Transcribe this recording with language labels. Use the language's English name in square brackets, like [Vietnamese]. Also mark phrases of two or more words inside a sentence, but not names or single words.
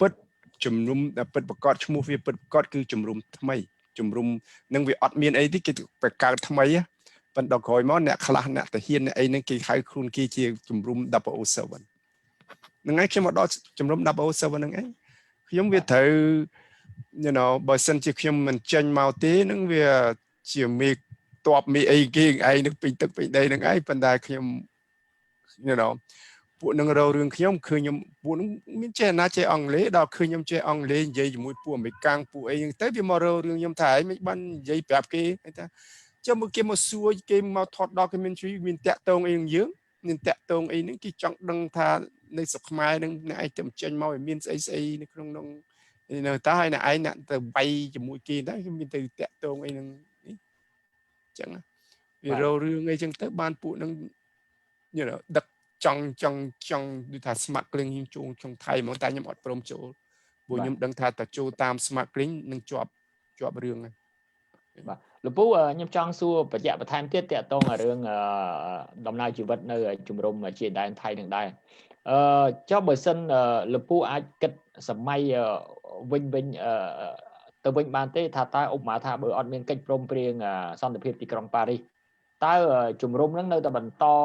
[Khmer] តជំនុំដែលពិតប្រកបឈ្មោះវាពិតប្រកបគឺជំរំថ្មីជំរំនឹងវាអត់មានអីទេគេបង្កើតថ្មីប៉ុន្តែដល់ក្រោយមកអ្នកខ្លះអ្នកតាហ៊ានអ្នកអីហ្នឹងគេហៅខ្លួនគេជាជំរំ007 នឹងឯងខ្ញុំមកដល់ជំរំ007ហ្នឹងឯងខ្ញុំវាត្រូវ [English] you know [Khmer] បើសិនជាខ្ញុំមិនចេញមកទេនឹងវា ជាមេតបមេអីគេឯងនឹងពេញទឹកពេញដីនឹងឯងប៉ុន្តែខ្ញុំ [English] you know [Khmer] ពួកនឹងរករឿងខ្ញុំឃើញខ្ញុំពួកនឹងមានចេះណាចេះអង់គ្លេសដល់ឃើញខ្ញុំចេះអង់គ្លេសនិយាយ ជាមួយពួកអាមេរិកាំងពួកអីហ្នឹងទៅវាមករករឿងខ្ញុំថាឯងមិនបាននិយាយប្រាប់គេថាចុះមកគេមកសួរគេមកថត documentary មានតាក់តងអីនឹងយើងមានតាក់តងអីហ្នឹងគេចង់ដឹងថានៅស្រុកខ្មែរហ្នឹងអ្នកឯងទៅចេញមកវាមានស្អីស្អីនៅក្នុងនោះនៅតើហើយអ្នកឯងអ្នកទៅបៃជាមួយគេដែរគេមានទៅតាក់តងអីហ្នឹងអញ្ចឹងវារករឿងអីចឹងទៅបានពួកហ្នឹង [English] you know [Khmer] ដឹកចង់ដូចថា smuggling ខ្ញុំចូលក្នុងថៃហ្មងតែខ្ញុំអត់ព្រមចូលព្រោះខ្ញុំដឹងថាតើចូលតាម smuggling នឹងជាប់រឿងហ្នឹង បាទលោកពូខ្ញុំចង់សួរបញ្ជាក់បន្ថែមទៀតតាក់ទងរឿងដំណើរជីវិតនៅជំរំជាដែនថៃនឹងដែរចុះបើសិនលោកពូអាចគិតសម័យវិញទៅវិញបានទេថាតើឧបមាថាបើអត់មានកិច្ចព្រមព្រៀងសន្តិភាពទីក្រុងប៉ារីសតើជំរំនឹងនៅតែបន្ត